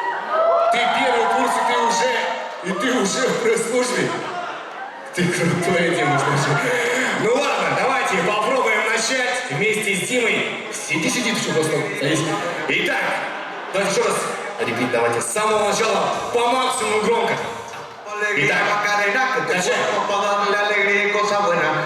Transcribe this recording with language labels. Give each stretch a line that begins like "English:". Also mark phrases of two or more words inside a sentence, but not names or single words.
Russian: Ты первый курс, и ты уже И ты уже в пресс-службе? Ты крутой, Дима, слушай. Ну ладно, давайте попробуем начать вместе с Димой. Сиди, что просто садись. Итак, давайте еще раз. Репит, давайте с самого начала по максимуму громко.
Spanish: Alegría Macarena, que tu cuerpo para darle alegría y cosa buena.